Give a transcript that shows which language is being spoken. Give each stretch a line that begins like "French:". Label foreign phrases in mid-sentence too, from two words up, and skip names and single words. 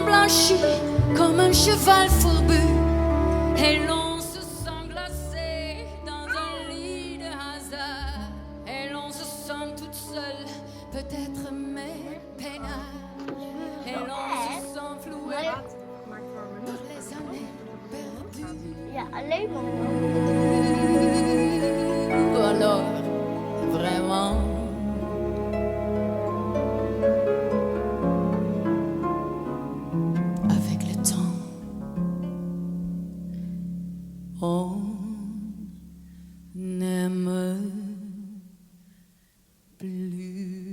French: blanchi comme un cheval fourbu, et l'on se sent glacé dans un lit de hasard, et l'on se sent toute seule, peut-être mais peinard, et l'on se sent floué par les années perdues.
Dutch: Ja, alleen maar.
French: Ou alors, vraiment. Avec le temps, on n'aime plus.